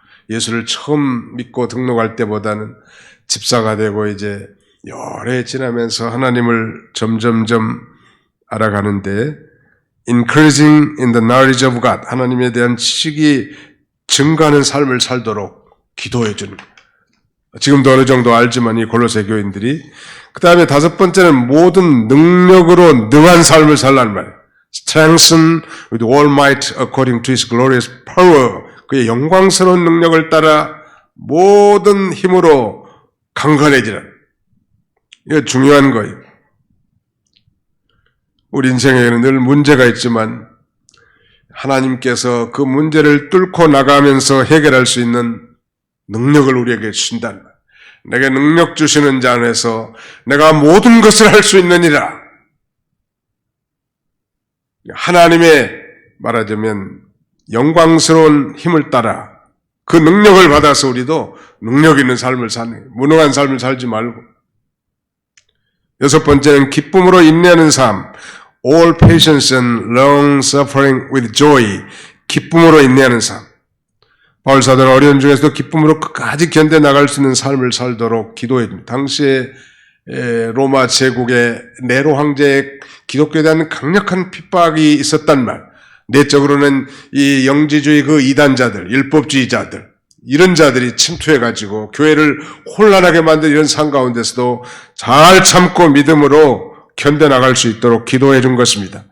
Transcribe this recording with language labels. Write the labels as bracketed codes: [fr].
[ko] 예수를 처음 믿고 등록할 때보다는 집사가 되고 이제 여러 해 지나면서 하나님을 점점점 알아가는데 [en] increasing in the knowledge of God, [ko] 하나님에 대한 지식이 증가하는 삶을 살도록 기도해 주는 거예요. 지금도 어느 정도 알지만 이 골로새 교인들이. 그 다음에 다섯 번째는 모든 능력으로 능한 삶을 살라는 말이에요. [en] Strengthen with all might according to His glorious power. [ko] 그의 영광스러운 능력을 따라 모든 힘으로 강건해지라. 이거 중요한 거예요. 우리 인생에는 늘 문제가 있지만 하나님께서 그 문제를 뚫고 나가면서 해결할 수 있는 능력을 우리에게 주신다는 거예요. 내게 능력 주시는 자 안에서 내가 모든 것을 할 수 있느니라. 하나님의 말하자면 영광스러운 힘을 따라 그 능력을 받아서 우리도 능력 있는 삶을 사는, 무능한 삶을 살지 말고. 여섯 번째는 기쁨으로 인내하는 삶. [en] All patience and long suffering with joy. [ko] 기쁨으로 인내하는 삶. 바울 사도는 어려운 중에서도 기쁨으로 끝까지 견뎌나갈 수 있는 삶을 살도록 기도해 줍니다. 당시에 로마 제국의 네로 황제의 기독교에 대한 강력한 핍박이 있었단 말. 내적으로는 이 영지주의 그 이단자들, 율법주의자들, 이런 자들이 침투해가지고 교회를 혼란하게 만든 이런 상황 가운데서도 잘 참고 믿음으로 견뎌나갈 수 있도록 기도해 준 것입니다.